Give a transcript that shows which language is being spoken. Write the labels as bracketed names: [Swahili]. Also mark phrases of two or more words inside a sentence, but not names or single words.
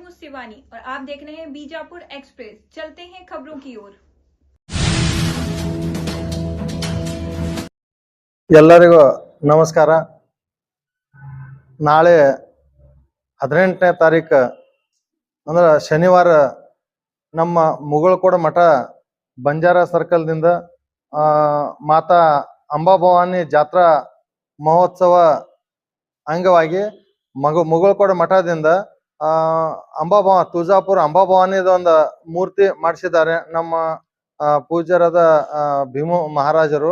[Hindi] शिवानी और आप देख रहे हैं बीजापुर एक्सप्रेस। चलते हैं खबरों की ओर। [Kannada] ಎಲ್ಲರಿಗೂ ನಮಸ್ಕಾರ। ನಾಳೆ 18ನೇ ತಾರೀಕು ಅಂದ್ರೆ ಶನಿವಾರ ನಮ್ಮ ಮುಗಳಕೋಡ ಮಠ ಬಂಜಾರ ಸರ್ಕಲ್ದಿಂದ ಮಾತಾ ಅಂಬಾಭವಾನಿ ಜಾತ್ರಾ ಮಹೋತ್ಸವ ಅಂಗವಾಗಿ ಮುಗಳಕೋಡ ಮಠದಿಂದ ತುಳಜಾಪುರ ಅಂಬಾಭವಾನಿದ ಒಂದು ಮೂರ್ತಿ ಮಾಡಿಸಿದ್ದಾರೆ ನಮ್ಮ ಪೂಜ್ಯರಾದ ಭೀಮು ಮಹಾರಾಜರು।